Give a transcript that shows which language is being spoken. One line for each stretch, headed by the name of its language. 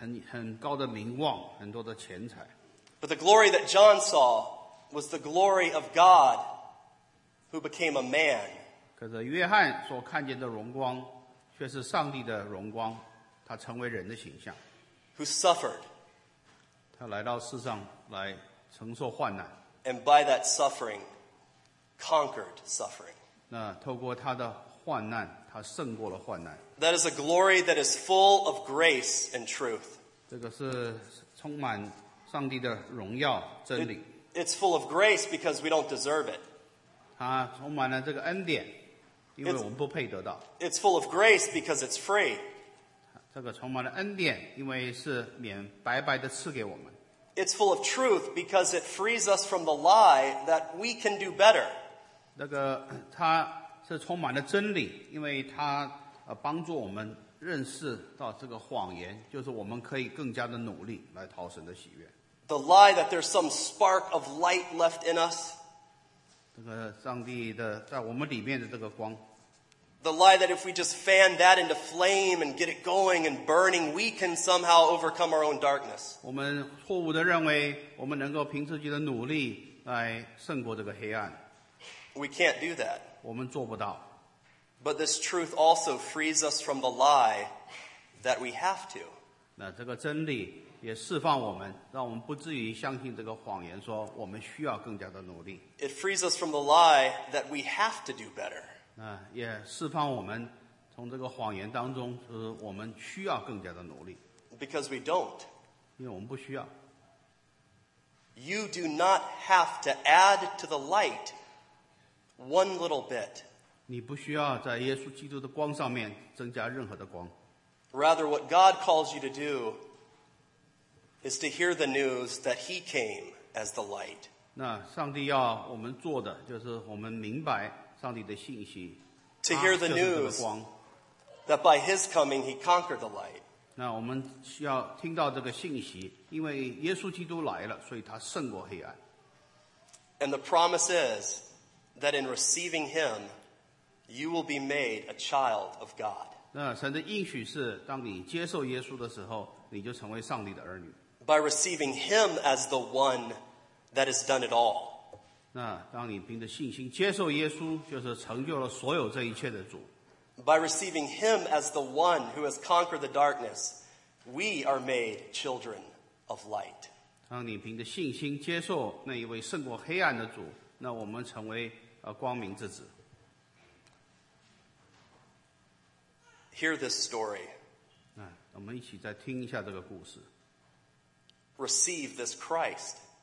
Chinese: 很高的名望，很多的钱财。
English: But the glory that John saw was the glory of God who became a man.
Chinese: 可是约翰所看见的荣光却是上帝的荣光，他成为人的形象。
English: Who suffered.
Chinese: 他来到世上来承受患难。
English: And by that suffering, conquered suffering.
Chinese: 那透过他的患难，他胜过了患难。
English: That is a glory that is full of grace and truth.
Chinese: 这个是充满上帝的荣耀真理。
English: It's full of grace because we don't deserve it.
Chinese: 它充满了这个恩典，因为我们不配得到。
English: It's full of grace because it's free.
Chinese: 这个充满了恩典，因为是免白白的赐给我们。
English: It's full of truth because it frees us from the lie that we can do better.
Chinese: 那个它是充满了真理，因为它帮助我们认识到这个谎言，就是我们可以更加的努力来讨神的喜悦。
English: The lie that there's some spark of light left in us.
Chinese: 这个上帝的在我们里面的这个光。
English: The lie that if we just fan that into flame and get it going and burning, we can somehow overcome our own darkness.
Chinese: 我们错误的认为我们能够凭自己的努力来胜过这个黑暗。
English: We can't do that.
Chinese: 我们做不到。
English: But this truth also frees us from the lie that we have to.
Chinese: 那这个真理也释放我们，让我们不至于相信这个谎言，说我们需要更加的努力。
English: It frees us from the lie that we have to do better.
Chinese: 那也释放我们从这个谎言当中，就是我们需要更加的努力。
English: Because we don't.
Chinese: 因为我们不需要。
English: You do not have to add to the light one little bit.
Chinese: 你不需要在耶稣基督的光上面增加任何的光。
English: Rather, what God calls you to do is to hear the news that he came as the light.
Chinese: 那上帝要我们做的就是我们明白上帝的信息。
English: To hear the news that by his coming he conquered the light.
Chinese: 那我们需要听到这个信息，因为耶稣基督来了，所以他胜过黑暗。
English: And the promise is that in receiving him, you will be made a child of God.
Chinese: 那神的应许是，当你接受耶稣的时候，你就成为上帝的儿女。
English: By receiving him as the one that has done it all.
Chinese: 那当你凭着信心接受耶稣，就是成就了所有这一切的主。
English: By receiving him as the one who has conquered the darkness, we are made children of light.
Chinese: 当你凭着信心接受那一位胜过黑暗的主，那我们成为光明之子。
English: Hear this story.
Chinese: 那我们一起再听一下这个故事。
English: Receive this Christ.